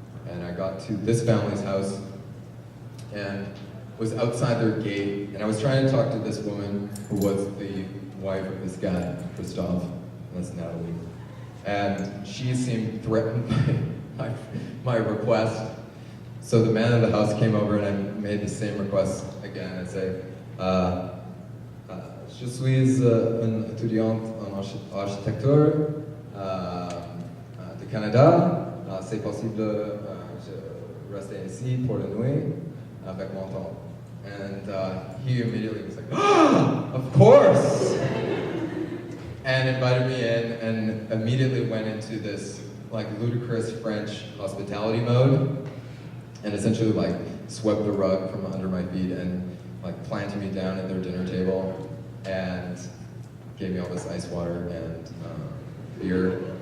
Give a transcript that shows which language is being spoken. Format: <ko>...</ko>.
<en>And I got to this family's house and was outside their gate, and I was trying to talk to this woman who was the wife of this guy, Christophe, and that's Natalie. And she seemed threatened by my request. So the man of the house came over and I made the same request again.</en> <fr>I say, je suis une étudiante en architecture de Canada. C'est possible de rester ici pour la nuit avec mon temps.</fr> <en>And he immediately was like, "Oh, of course!" And invited me in, and immediately went into this like ludicrous French hospitality mode, and essentially like swept the rug from under my feet and like planted me down at their dinner table and gave me all this ice water and beer.</en>